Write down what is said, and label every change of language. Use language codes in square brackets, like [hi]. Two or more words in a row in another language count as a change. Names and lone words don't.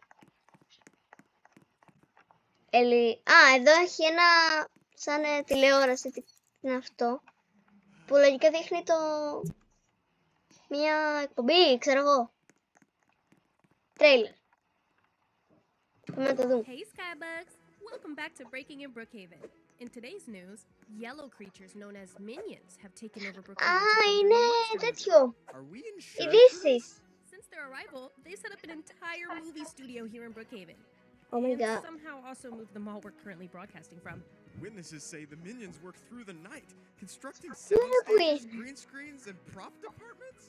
[el] Εδώ έχει ένα σαν τηλεόραση, τι είναι αυτό, που λογικά δείχνει μια εκπομπή, ξέρω εγώ. Τρέιλερ. Πάμε να το δούμε. [en] Hey Skybugs! Welcome back to Breaking in Brookhaven. In today's news, yellow creatures known as minions have taken over Brookhaven. [el] Είναι τέτοιο. [en] Are we in [el] Ειδήσεις. [en] Since their arrival, they set up an entire movie studio here in Brookhaven. Oh my and god. somehow also moved the mall we're currently broadcasting from. Witnesses say the minions work through the night, constructing Really? sound stages, green screens, and prop departments?